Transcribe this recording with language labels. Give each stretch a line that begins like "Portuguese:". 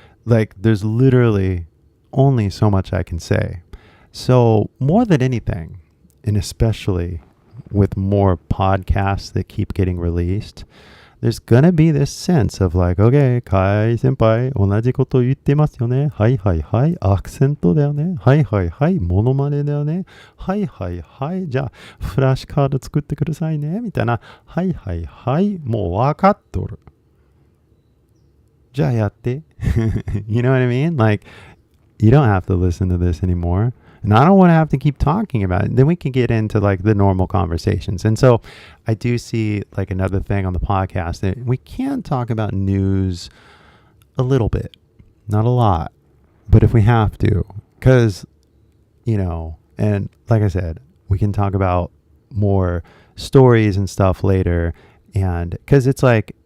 English: Like there's literally only so much I can say. So more than anything, and especially with more podcasts that keep getting released, there's gonna be this sense of like, okay, Kai
Japanese: 先輩、同じこと言ってますよね。はいはいはい、アクセントだよね。はいはいはい、モノマネだよね。はいはいはい、じゃあフラッシュカード作ってくださいね。みたいな。はいはいはい、もう分かっとる。じゃあやって。
English: You know what I mean? Like, you don't have to listen to this anymore. And I don't want to have to keep talking about it. Then we can get into like the normal conversations. And so I do see like another thing on the podcast that we can talk about news a little bit, not a lot, but if we have to, because, you know, and like I said, we can talk about more stories and stuff later. And because it's like,